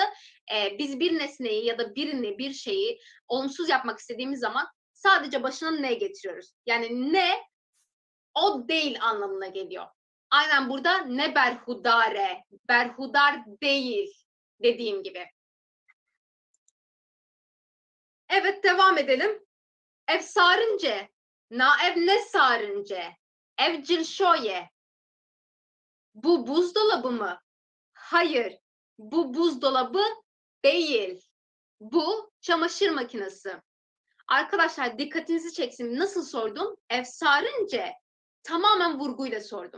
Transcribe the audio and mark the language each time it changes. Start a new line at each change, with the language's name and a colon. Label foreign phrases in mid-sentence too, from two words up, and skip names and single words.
Turkish: Biz bir nesneyi ya da birini, bir şeyi olumsuz yapmak istediğimiz zaman sadece başına ne getiriyoruz? Yani ne o değil anlamına geliyor. Aynen burada
Kurdish: ne berhudare,
Turkish: berhudar değil dediğim gibi. Evet devam edelim.
Kurdish: Ev sarınce, na ev ne sarınce, ev cilşoye.
Turkish: Bu buzdolabı mı? Hayır, bu buzdolabı değil. Bu çamaşır makinesi. Arkadaşlar dikkatinizi çeksin. Nasıl sordum? Efsarince tamamen vurguyla sordum.